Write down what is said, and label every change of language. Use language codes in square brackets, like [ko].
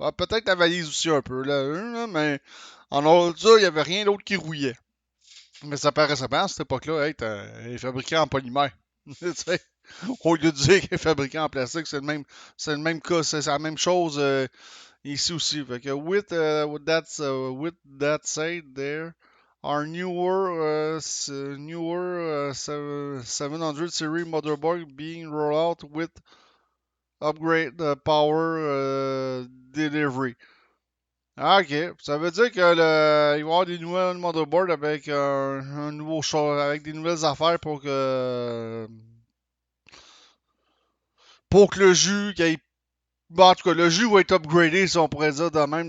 [fr] Ah, peut-être la valise aussi un peu, là, mais en dehors de ça, il n'y avait rien d'autre qui rouillait. Mais ça paraissait bien à cette époque-là, hey, elle est fabriquée en polymère. Au lieu de dire qu'elle est fabriquée en plastique, c'est le même cas, c'est la même chose ici aussi. Fait que [en] with that said there, our newer 700 series motherboard being rolled out with upgrade power delivery. Ah, ok. [fr] Ça veut dire que il va y avoir des nouvelles motherboards avec un nouveau choix, avec des nouvelles affaires pour que le jus, bon, en tout cas, le jus va être upgradé, si on pourrait dire de même.